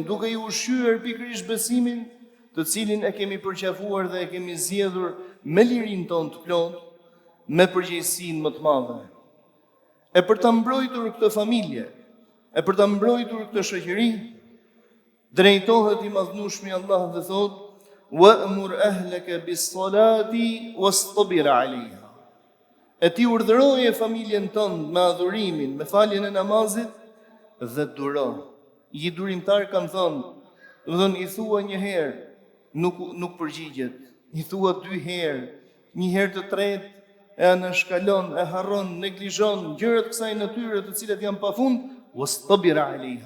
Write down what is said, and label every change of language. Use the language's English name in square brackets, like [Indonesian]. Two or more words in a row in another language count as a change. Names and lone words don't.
[Albanian] Duke i ushqyer pikërisht besimin, të cilin e kemi përqafuar dhe e kemi zgjedhur me lirinë tonë të plotë, me përgjegjësinë më të madhe. E për ta mbrojtur këtë familje, e për ta mbrojtur këtë shoqëri, drejtohet i madhnueshmi Allah dhe thotë: [Arabic] "وأمر أهلك بالصلاة واصطبر عليها." [Albanian] E ti urdhëroje familjen tënde me adhurimin, me faljen e namazit dhe duro. I durimtar kanë thënë, i thua një herë, nuk përgjigjet. I thua 2 herë, një herë të tretë e anashkalon, e harron, neglizhon gjërat kësaj natyre të cilat janë pafund, [Arabic] واصطبر عليها.